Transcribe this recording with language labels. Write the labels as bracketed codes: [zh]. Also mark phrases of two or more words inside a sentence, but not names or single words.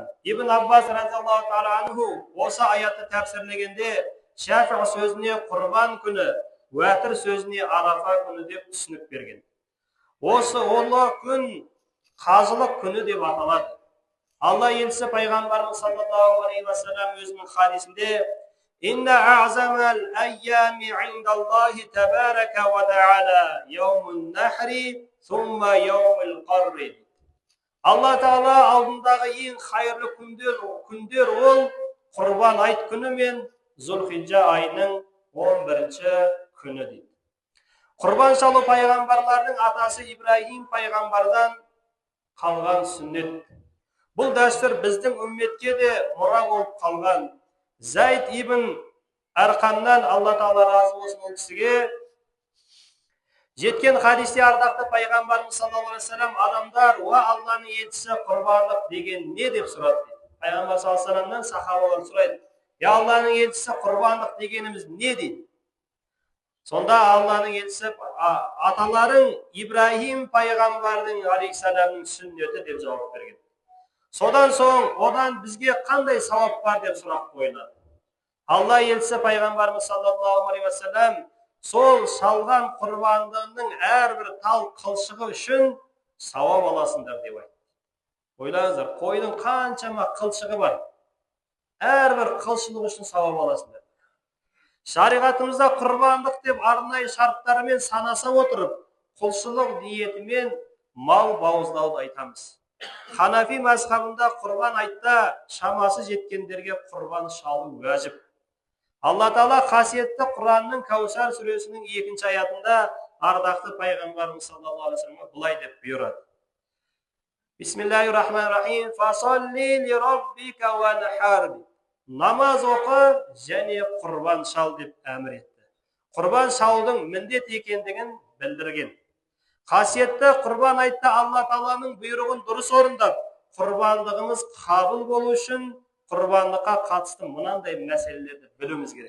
[kk] Ибн Аббас [ar] رضي الله تعالى عنه [kk] осы аятты тәпсірлегенде шафғ сөзіне құрбан күні, уәтір сөзіне арафа күні деп түсінік берген. Осы ұлы күн қажылық күні деп аталады. Алла елшісі пайғамбарымыз [ar] صلى الله عليه وسلم [kk] өзінің хадисінде [ar] «إن أعظم الأيام عند الله تبارك وتعالى يوم النحر ثم يوم القر». [kk] Алла Тағала алдындағы ең қайырлы күндер ол құрбан айт күні мен Зүлхиджа айының 11-ші күні дейді. Құрбан шалу пайғамбарлардың атасы Ибраһим пайғамбардан қалған сүннет. Бұл дәстүр біздің үмметке де мұра болып қалған. Зайд ибн Арқамнан Алла Тағала разы болсын ол кісіге жеткен хадисте ардақты пайғамбарымыз [ar] صلى الله عليه وسلم [kk] адамдар уа Алланың елшісі құрбандық деген не деп сұрады дейді. Пайғамбар [ar] صلى الله عليه و [kk] саллямнан сахабалар сұрайды: "Я Алланың елшісі құрбандық дегеніміз не?" дейді. Сонда Алланың елшісі аталарың Ибраһим пайғамбардың алейхиссаламның сүннеті деп жауап берген. Содан соң одан бізге қандай сауап бар деп сұрақ қойылады. Алла елшісі пайғамбарымыз [ar] صلى الله عليه وسلم [kk] сол шалған құрбандығының әрбір тал қылшығы үшін сауап аласыңдар деп айтты. Ойлаңыздар, қойдың қаншама қылшығы бар. Әрбір қылшығы үшін сауап аласыңдар. Шариғатымызда құрбандық деп арнайы шарттарымен санаса отырып, құлшылық ниетімен мал бауыздауды айтамыз. Ханафи мазхабында құрбан айтта шамасы жеткендерге құрбан шалу уәжіп. Алла Тағала қасиетті Құранның Каусар сүресінің 2-ші аятында ардақты пайғамбарымыз [ar] صلى الله عليه و [kk] саллямға былай деп бұйырады. [ar] بسم الله الرحمن الرحيم. فصل لربك وانحر. [kk] Намаз оқы және құрбан шал деп әмір етті. Құрбан шалудың міндет екендігін білдірген. Қасиетті құрбан айтта Алла Тағаланың бұйрығын дұрыс орындап, құрбандығымыз қабыл болу үшін құрбандыққа қатысты мынандай мәселелерді білуіміз керек.